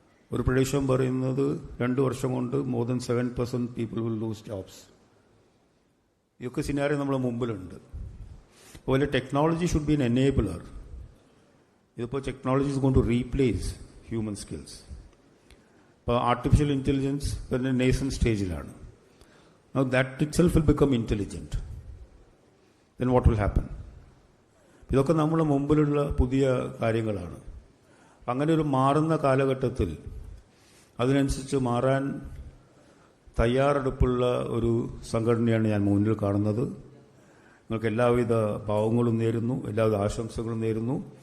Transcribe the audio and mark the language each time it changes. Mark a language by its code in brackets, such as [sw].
[ml] ഒരു പ്രദേശം പറയുന്നത് 2 വർഷം കൊണ്ട് [en] More than 7% people will lose jobs. [ml] ഇതൊക്കെ സിനാരിയോ നമ്മുടെ മുമ്പിലുണ്ട്. അതുപോലെ [en] Technology should be an enabler. [ml] ഇതിപ്പോൾ [en] Technology is going to replace human skills. [ml] ഇപ്പോൾ ആർട്ടിഫിഷ്യൽ ഇൻ്റലിജൻസ് പിന്നെ നേസൻ സ്റ്റേജിലാണ്. [en] Now that itself will become intelligent. Then what will happen? [ml] ഇതൊക്കെ നമ്മുടെ മുമ്പിലുള്ള പുതിയ കാര്യങ്ങളാണ്. അങ്ങനെ ഒരു മാറുന്ന കാലഘട്ടത്തിൽ അതിനനുസരിച്ച് മാറാൻ തയ്യാറെടുപ്പുള്ള ഒരു സംഘടനയാണ് ഞാൻ മുന്നിൽ കാണുന്നത്. നിങ്ങൾക്ക് എല്ലാവിധ ഭാവങ്ങളും നേരുന്നു, എല്ലാവിധ ആശംസകളും നേരുന്നു.